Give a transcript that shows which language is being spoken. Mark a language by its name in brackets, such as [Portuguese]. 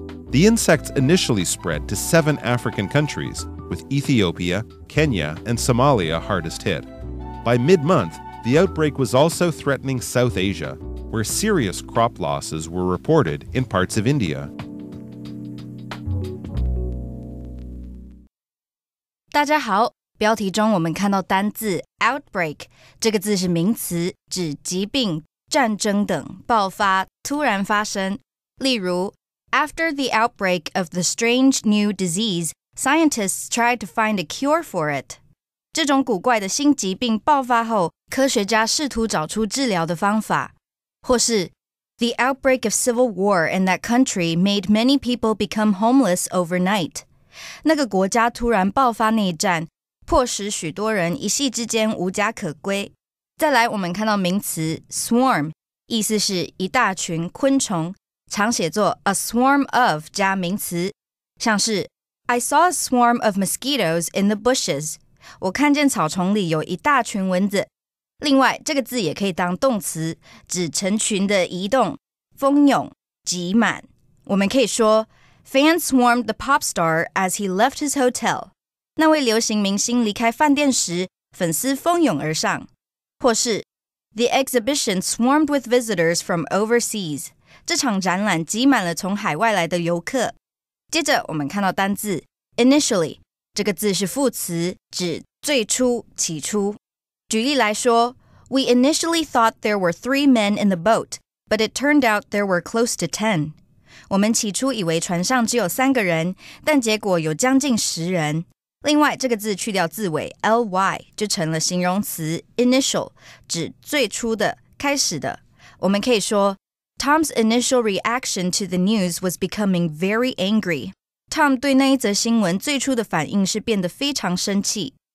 [English] The insects initially spread to 7 African countries, with Ethiopia, Kenya, and Somalia hardest hit. By mid-month, the outbreak was also threatening South Asia, where serious crop losses were reported in parts of India. [Chinese] 大家好，标题中我们看到单字 outbreak， 这个字是名词，指疾病、战争等爆发、突然发生。例如 [English] After the outbreak of the strange new disease, scientists tried to find a cure for it. [Chinese] 这种古怪的新疾病爆发后，科学家试图找出治疗的方法。或是 [English] The outbreak of civil war in that country made many people become homeless overnight. [Chinese] 那个国家突然爆发内战，迫使许多人一夕之间无家可归。再来，我们看到名词 swarm， 意思是一大群昆虫，常写作 a swarm of 加名词，像是 [English] I saw a swarm of mosquitoes in the bushes. [Chinese] 我看见草丛里有一大群蚊子。另外，这个字也可以当动词，指成群的移动、蜂拥、挤满。我们可以说 [English] Fans swarmed the pop star as he left his hotel. [Chinese] 那位流行明星离开饭店时，粉丝蜂拥而上。或是 [English] The exhibition swarmed with visitors from overseas. [Chinese] 这场展览挤满了从海外来的游客。接着我们看到单字 initially， 这个字是副词，指最初、起初。举例来说 [English] We initially thought there were 3 men in the boat, but it turned out there were close to 10. [Chinese] 我们起初以为船上只有3个人，但结果有将近10人。另外，这个字去掉字尾 ly 就成了形容词 initial， 指最初的、开始的。我们可以说 [English] Tom's initial reaction to the news was becoming very angry. [Chinese] Tom 对那一则新闻最初的反应是变得非常生气。